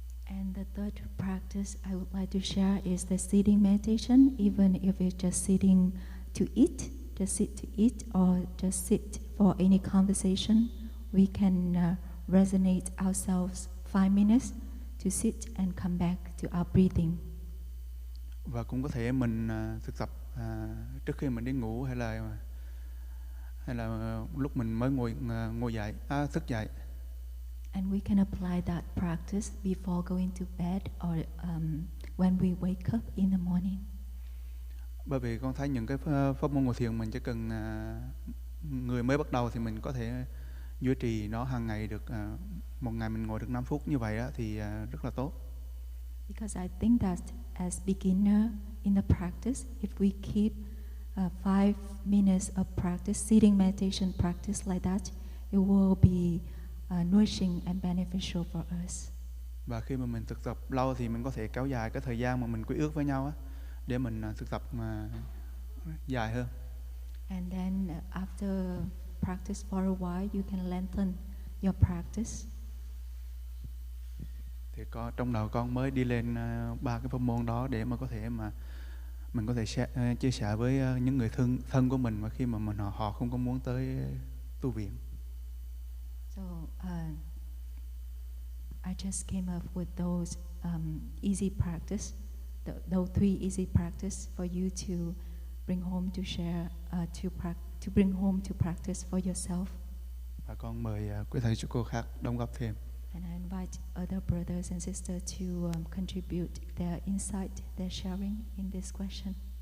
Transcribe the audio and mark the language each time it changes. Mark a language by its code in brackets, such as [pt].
[en] And the third practice I would like to share is the sitting meditation. Even if it's just sitting to eat, just sit to eat, or just sit for any conversation, we can resonate ourselves 5 minutes to sit and come back to our breathing. [vi] Và cũng có thể mình thực tập trước khi mình đi ngủ hay là lúc mình mới thức dậy. [en] And we can apply that practice before going to bed or when we wake up in the morning. [vi] Bởi vì con thấy những cái pháp môn ngồi thiền mình chỉ cần người mới bắt đầu thì mình có thể duy trì nó hàng ngày được, một ngày mình ngồi được 5 phút như vậy thì rất là tốt. [en] Because I think that as beginner in the practice, if we keep 5 minutes of practice, sitting meditation practice like that, it will be nourishing and beneficial for us. [vi] Và khi mà mình thực tập lâu thì mình có thể kéo dài cái thời gian mà mình quy ước với nhau để mình thực tập dài hơn. [en] And then after practice for a while, you can lengthen your practice. [vi] Thì trong đầu con mới đi lên 3 cái pháp môn đó để mà có thể mà mình có thể chia sẻ với những người thân của mình mà khi mà họ không có muốn tới tu viện. [en] So I just came up with those easy practice, those 3 easy practice for you to bring home to share, to bring home to practice for yourself. [vi] Và con mời quý thầy chú cô khác đóng góp thêm. [en] And I invite other brothers and sisters to contribute their insight, their sharing in this question.